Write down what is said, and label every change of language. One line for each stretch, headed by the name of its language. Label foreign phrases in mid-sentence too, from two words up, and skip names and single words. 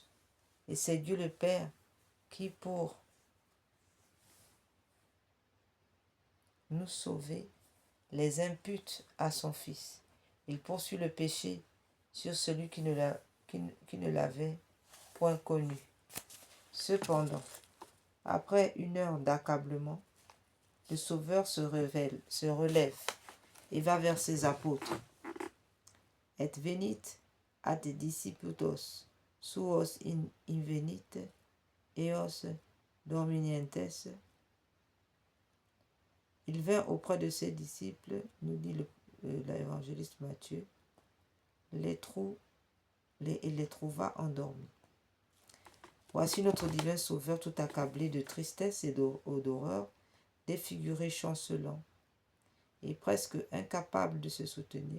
French: Et c'est Dieu le Père qui, pour nous sauver, les impute à son Fils. Il poursuit le péché sur celui qui ne l'avait point connu. Cependant, après une heure d'accablement, le Sauveur se relève et va vers ses apôtres.
Latin: Et venit ad discipulos suos invenit eos dorminientes.
French: Il vint auprès de ses disciples, nous dit l'évangéliste Matthieu, et les trouva endormis. Voici notre divin Sauveur tout accablé de tristesse et d'horreur, défiguré, chancelant, et presque incapable de se soutenir.